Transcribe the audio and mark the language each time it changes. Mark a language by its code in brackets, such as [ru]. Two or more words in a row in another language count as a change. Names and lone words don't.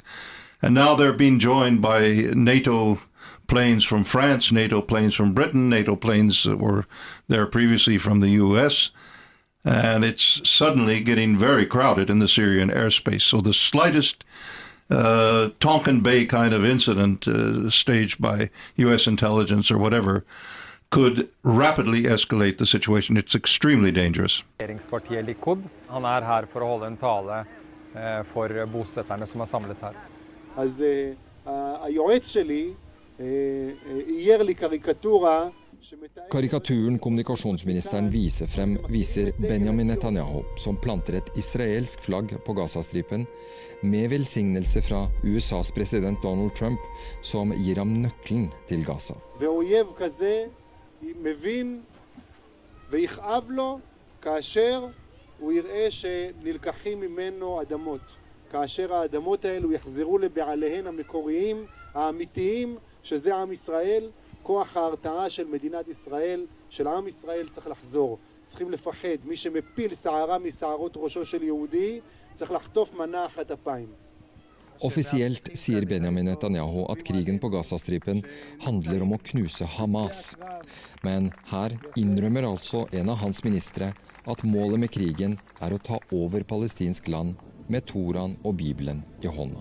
[en] And now they're being joined by NATO planes from France, NATO planes from Britain, NATO planes that were there previously from the U.S., and it's suddenly getting very crowded in the Syrian airspace. So the slightest Tonkin Bay kind of incident staged by U.S. intelligence or whatever could rapidly escalate the situation. It's extremely dangerous. [no] Regjeringspartiet Likud, han her for å holde en tale for bosetterne som samlet her. [he] אז היועץ שלי אייר לי קריקטורה [no] Karikaturen kommunikasjonsministeren viser frem viser Benjamin Netanyahu som planter et israelsk flagg på Gazastripen med velsignelse fra USAs president Donald Trump som gir ham nøkkelen til Gaza. [he] ואויב כזה מבין ויכאב לו כאשר הוא יראה שנלקחים ממנו אדמות. כאשר האדמות האלו יחזרו לבעליהן המקוריים, האמיתיים, שזה עם ישראל, כוח ההרתעה של מדינת ישראל, של עם ישראל צריך לחזור. צריכים לפחד. מי שמפיל שערה משערות ראשו של יהודי, צריך לחטוף מנה אחת אפיים. [no] Offisielt sier Benjamin Netanyahu at krigen på Gazastripen handler om å knuse Hamas. Men her innrømmer altså en av hans ministre at målet med krigen er å ta over palestinsk land med Toraen og Bibelen i hånda.